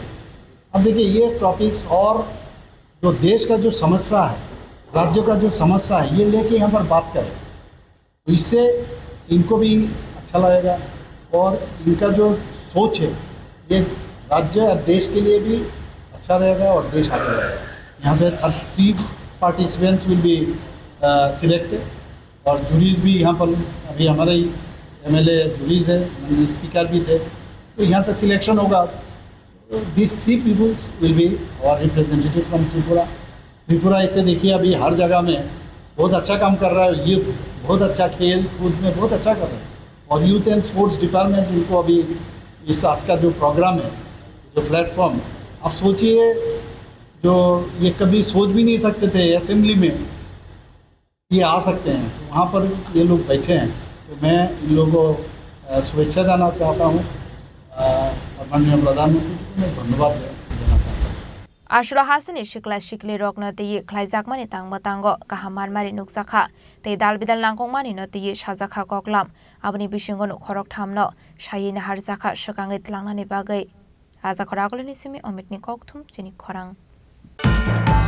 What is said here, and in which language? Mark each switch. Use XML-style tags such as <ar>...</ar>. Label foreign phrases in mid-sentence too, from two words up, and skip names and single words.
<hi>अब देखिए ये टॉपिक्स और जो देश का जो समस्या है, राज्य का जो समस्या है, ये लेके यहाँ पर बात करें तो इससे इनको भी अच्छा लगेगा और इनका जो सोच है ये राज्य और देश के लिए भी अच्छा रहेगा और देश आगे रहेगा। यहाँ से 33</hi> <en>participants will be selected</en> <hi>और जूरीज भी यहाँ पर अभी हमारे ही एमएलए जूरीज है, स्पीकर भी थे, तो यहाँ से सिलेक्शन होगा।</hi> <en>These 3 people will be our representative from त्रिपुरा।</en> <hi>त्रिपुरा इसे देखिए अभी हर जगह में बहुत अच्छा काम कर रहा है, यूथ बहुत अच्छा खेल कूद में बहुत अच्छा कर रहा है और</hi> <en>youth and sports department</en> <hi>इनको अभी इस आज का जो प्रोग्राम है, जो प्लेटफॉर्म, आप सोचिए जो ये कभी सोच भी नहीं सकते थे असेंबली में ये आ सकते हैं, तो वहाँ पर ये लोग बैठे हैं। तो मैं इन लोगों को शुभेच्छा देना चाहता हूँ और माननीय प्रधानमंत्री जी को मैं धन्यवाद देना चाहता हूँ।</hi> <trp>आशुला हासिनि शिखला शिखली रकना ते ख्लाइजाकमानि तांगबातांगो काहामारमारि नुकसाखा ते दालबिदाल नांगौमानि नते साजाखा कगलाम आबनि बिसिंगनो खरक थामनो सायिना हारजाखा सकांगै तलांनानि बागै राजा खरागलनि सिमि अमितनि कगथुम चिनि खरां।</trp>